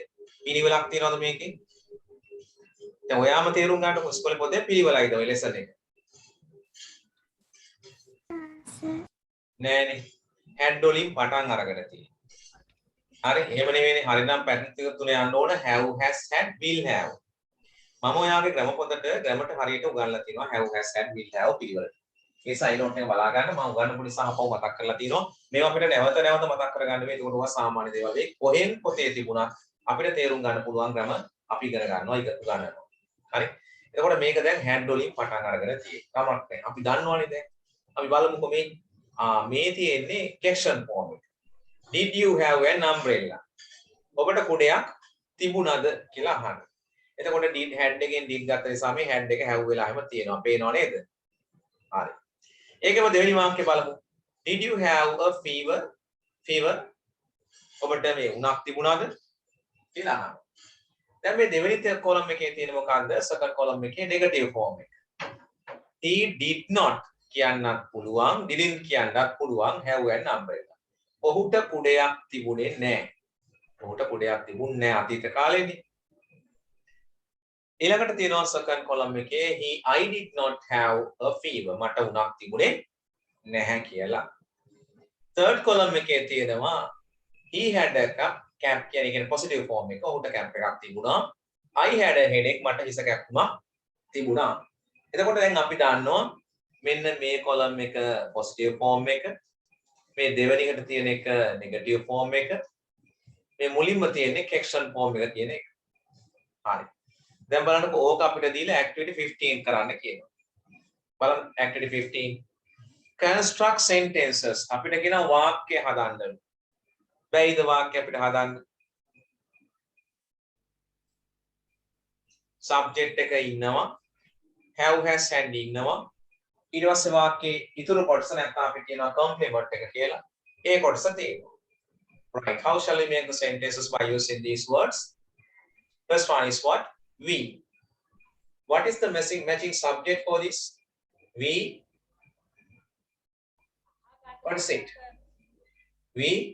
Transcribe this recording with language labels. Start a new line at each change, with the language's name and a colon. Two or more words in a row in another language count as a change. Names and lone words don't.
Sinhala: පිළිවෙලක් තියනවද මේකේ? දැන් ඔයාම තේරුම් ගන්නකො ඉස්කෝලේ පොතේ පිළිවෙලයිද ඔය ලෙසන් එක? නෑනේ. hand වලින් පටන් අරගෙන තියෙන්නේ. හරි. එහෙම නෙවෙයිනේ. හරිනම් පැටර්න් ටික තුන යන්න ඕන
English: have has had will have.
Sinhala: මම ඔයාගේ ග්‍රැමර් පොතට ග්‍රැමර්ට හරියට උගන්වලා තියෙනවා
English: have has had will have
Sinhala: පිළිවෙලට. ඒ
English: sign note
Sinhala: එක බලා ගන්න මම උගන්වපු නිසා අපව මතක් කරලා තියෙනවා. මේවා අපිට නැවත නැවත මතක් කරගන්න වෙයි. ඒකට ඔවා සාමාන්‍ය දේවල්. ඒ කොහෙන් පොතේ තිබුණා අපිට තේරුම් ගන්න පුළුවන් ග්‍රැමර් අපි ඉගෙන ගන්නවා ඒක උගන්වනවා. හරි. එතකොට මේක දැන් hand වලින් පටන් අරගෙන තියෙන්නේ. කමක් නැහැ. අපි දන්නවනේ දැන්. අපි බලමුකෝ මේ තියෙන්නේ
English: question form
Sinhala: එක.
English: Did you have an umbrella?
Sinhala: ඔබට කුඩයක් තිබුණද කියලා අහන්න. එතකොට
English: did had
Sinhala: එකෙන් did ගත්ත නිසා මේ had එක have වෙලා හැම තියෙනවා. පේනව නේද? හරි. ඒකම දෙවෙනි වාක්‍යය බලමු.
English: Did you have a fever? Fever.
Sinhala: ඔබට මේ උණක් තිබුණාද කියලා අහන්න. දැන් මේ දෙවෙනි කොලම් එකේ තියෙන මොකක්ද?
English: second column
Sinhala: එකේ
English: negative form
Sinhala: එක.
English: He did not
Sinhala: කියන්නත් පුළුවන්,
English: didn't
Sinhala: කියන්නත් පුළුවන්
English: have an umbrella.
Sinhala: ඔහුට කුඩයක් තිබුණේ නැහැ. ඔහුට කුඩයක් තිබුණේ නැහැ අතීත කාලේදී. ඊළඟට තියෙනවා
English: second column එකේ I did not have a fever.
Sinhala: මට උණක් තිබුණේ නැහැ කියලා.
English: third column
Sinhala: එකේ තියෙනවා
English: he had a cap
Sinhala: කියන්නේ
English: positive form
Sinhala: එක. ඔහුට cap එකක් තිබුණා.
English: I had a headache.
Sinhala: මට හිස කැක්කුමක් තිබුණා. එතකොට දැන් අපි දන්නවා මෙන්න මේ column එක
English: positive form
Sinhala: එක. මේ දෙවෙනි එකට තියෙන එක
English: negative form
Sinhala: එක. මේ මුලින්ම තියෙන්නේ
English: question form
Sinhala: එක තියෙන එක. හරි. දැන් බලන්නකෝ ඕක අපිට දීලා activity 15 කරන්න කියනවා.
English: බලන්න activity 15. Construct sentences.
Sinhala: අපිට කියනවා වාක්‍ය හදන්න. බැයිද වාක්‍ය අපිට හදන්න? subject එක ඉන්නවා.
English: have has had
Sinhala: ඉන්නවා. ඊට පස්සේ වාක්‍යයේ ඉතුරු කොටස නැත්නම් අපි කියනවා complement එක කියලා. ඒ කොටස තියෙනවා.
English: Right. How shall we make the sentences by using these words? First one is what? We. What is the matching subject for this? We. What is it? We